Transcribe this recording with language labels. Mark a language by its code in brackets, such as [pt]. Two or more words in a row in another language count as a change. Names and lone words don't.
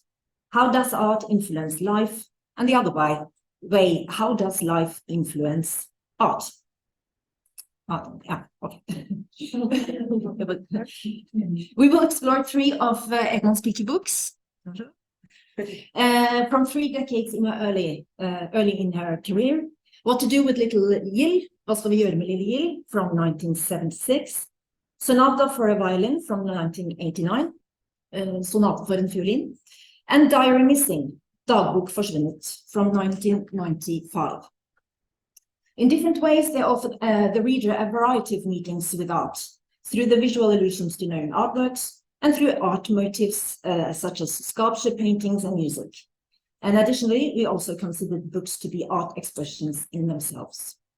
[en] How does art influence life? And the other way, how does life influence art? Okay. We will explore three of Ekman's picture books from 3 decades in her early in her career. What to Do with Little Jill, [no] Hva skal vi gjøre med Lille Jill, from 1976. [en] Sonata for a Violin from 1989, [no] Sonata for en fiolin, [en] and Diary Missing, [no] Dagbok forsvunnet, [en] from 1995. In different ways, they offer the reader a variety of meetings with art, through the visual allusions to known artworks, and through art motifs such as sculpture, paintings, and music. And additionally, we also consider the books to be art expressions in themselves.